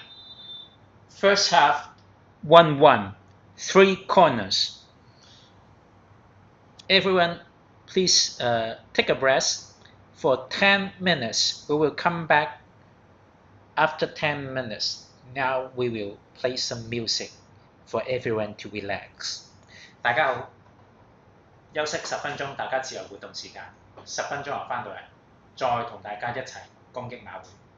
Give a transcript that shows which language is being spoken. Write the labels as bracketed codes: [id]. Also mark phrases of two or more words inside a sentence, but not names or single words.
[en] First half 1-1, 3 corners. Everyone, please take a breath for 10 minutes. We will come back after 10 minutes. Now we will play some music for everyone to relax. [yue] 大家好，休息10分鐘，大家自由活動時間。10分鐘後翻到嚟，再同大家一齊攻擊馬會。